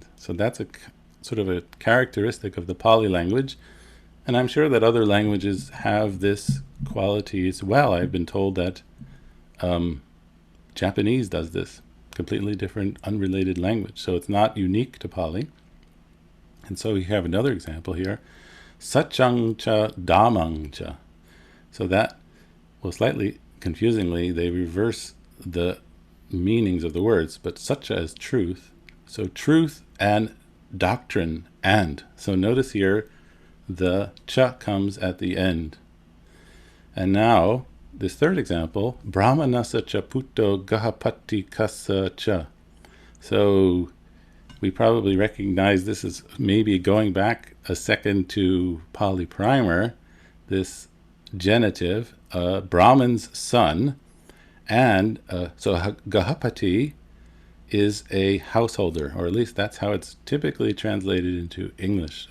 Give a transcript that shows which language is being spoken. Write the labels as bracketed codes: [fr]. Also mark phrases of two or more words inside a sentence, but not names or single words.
[en] So that's a sort of a characteristic of the Pali language. And I'm sure that other languages have this quality as well. I've been told that Japanese does this. Completely different, unrelated language. So it's not unique to Pali. And so we have another example here. [pi] Sachang cha damang cha. [en] So that, well, slightly confusingly, they reverse the meanings of the words, but sacha is truth. So truth and doctrine and. So notice here, the cha comes at the end. And now, this third example, [pi] brahmanasa cha putto gahapati kasa cha. [en] So we probably recognize this is maybe going back a second to Pali Primer, this genitive, Brahman's son, and so Gahapati is a householder, or at least that's how it's typically translated into English.